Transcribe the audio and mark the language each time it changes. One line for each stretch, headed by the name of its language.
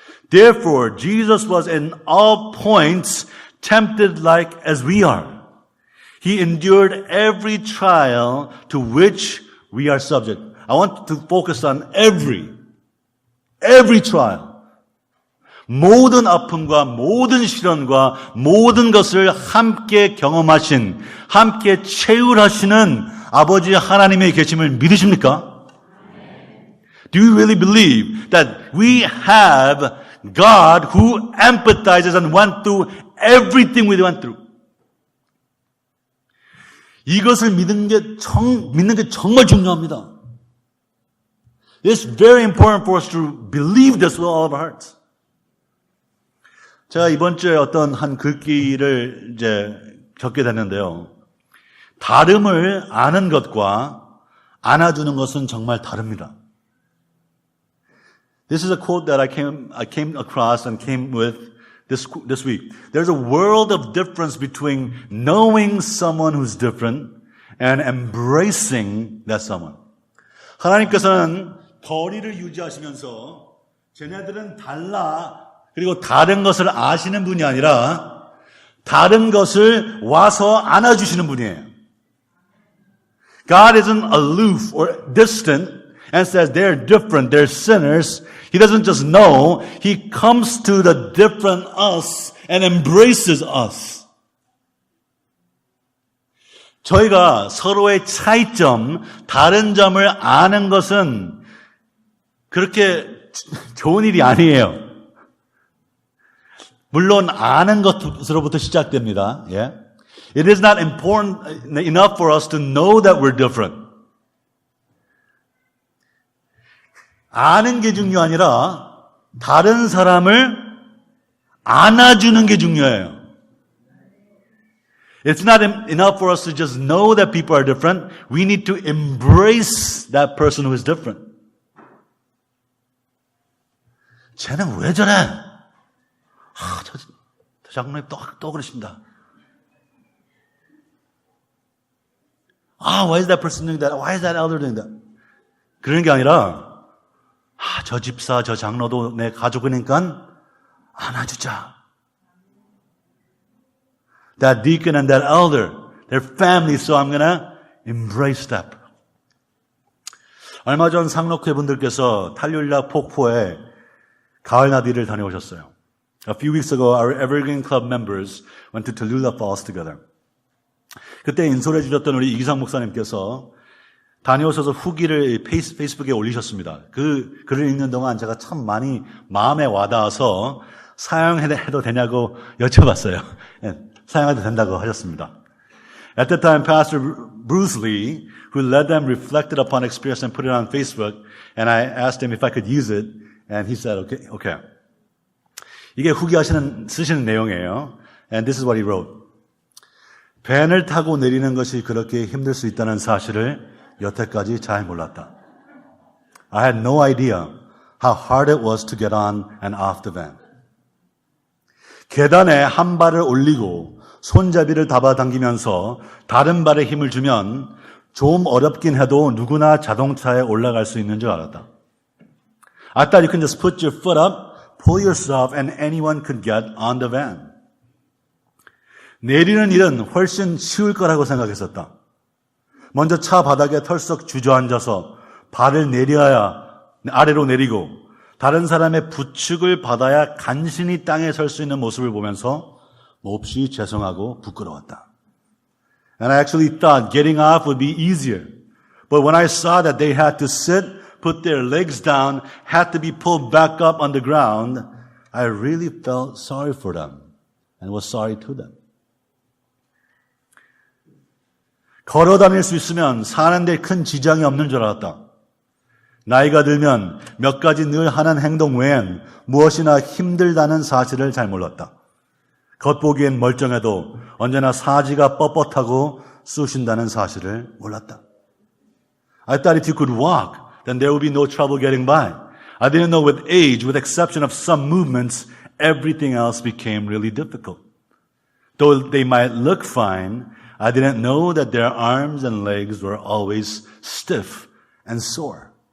English: Therefore, Jesus was in all points tempted like as we are. He endured every trial to which we are subject. I want to focus on every trial.
Korean: 모든 아픔과 모든 시련과 모든 것을 함께 경험하신, 함께 체휼하시는 아버지 하나님의 계심을 믿으십니까?
English: Do you really believe that we have God who empathizes and went through everything we went through?
Korean: 이것을 믿는 게 정말 중요합니다.
English: It's very important for us to believe this with all of our hearts.
Korean: 제가 이번 주에 어떤 한 글귀를 이제 적게 됐는데요. 다름을 아는 것과 안아주는 것은 정말 다릅니다.
English: This is a quote that I came across and came with this week. There's a world of difference between knowing someone who's different and embracing that someone.
Korean: 하나님께서는 거리를 유지하시면서 쟤네들은 달라 그리고 다른 것을 아시는 분이 아니라 다른 것을 와서 안아주시는 분이에요.
English: God isn't aloof or distant and says they're different, they're sinners. He doesn't just know, He comes to the different us and embraces us.
Korean: 저희가 서로의 차이점, 다른 점을 아는 것은 그렇게 좋은 일이 아니에요. 물론 아는 것으로부터 시작됩니다.
English: Yeah. It is not important enough for us to know that we're different.
Korean: 아는 게 중요하니라 다른 사람을 안아주는 게 중요해요.
English: It's not enough for us to just know that people are different. We need to embrace that person who is different.
Korean: 쟤는 왜 저래? 저 장로님 또 그러십니다.
English: Why is that person doing that? Why is that elder doing that?
Korean: 그런 게 아니라, 저 집사, 저 장로도 내 가족이니까 안아주자.
English: That deacon and that elder, they're family, so I'm gonna embrace that.
Korean: 얼마 전 상록회 분들께서 탈룰라 폭포에 가을 나들이를 다녀오셨어요.
English: A few weeks ago, our Evergreen Club members went to Tallulah Falls together.
Korean: 그때 인솔해 주셨던 우리 이기상 목사님께서 다녀오셔서 후기를 페이스북에 올리셨습니다. 그 글을 읽는 동안 제가 참 많이 마음에 와닿아서 사용해도 되냐고 여쭤봤어요. 사용해도 된다고 하셨습니다.
English: At that time, Pastor Bruce Lee, who led them, reflected upon experience and put it on Facebook, and I asked him if I could use it, and he said, okay.
Korean: 이게 후기 쓰시는 내용이에요.
English: And this is what he wrote.
Korean: 밴을 타고 내리는 것이 그렇게 힘들 수 있다는 사실을 여태까지 잘 몰랐다.
English: I had no idea how hard it was to get on and off the van.
Korean: 계단에 한 발을 올리고 손잡이를 잡아당기면서 다른 발에 힘을 주면 좀 어렵긴 해도 누구나 자동차에 올라갈 수 있는 줄 알았다.
English: I thought you can just put your foot up, pull yourself, and anyone could get on the van.
Korean: 내리는 일은 훨씬 쉬울 거라고 생각했었다. 먼저 차 바닥에 털썩 주저앉아서 발을 내려야 아래로 내리고 다른 사람의 부축을 받아야 간신히 땅에 설 수 있는 모습을 보면서 몹시 죄송하고 부끄러웠다.
English: And I actually thought getting off would be easier. But when I saw that they had to sit, put their legs down, had to be pulled back up on the ground, I really felt sorry for them and was sorry to them.
Korean: 걸어 다닐 수 있으면 사는데 큰 지장이 없는 줄 알았다. 나이가 들면 몇 가지 늘 하는 행동 외엔 무엇이나 힘들다는 사실을 잘 몰랐다. 겉보기엔 멀쩡해도 언제나 사지가 뻣뻣하고 쑤신다는 사실을 몰랐다.
English: I thought if you could walk, then there would be no trouble getting by. I didn't know with age, with exception of some movements, everything else became really difficult. Though they might look fine, I didn't know that their arms and legs were always stiff and sore.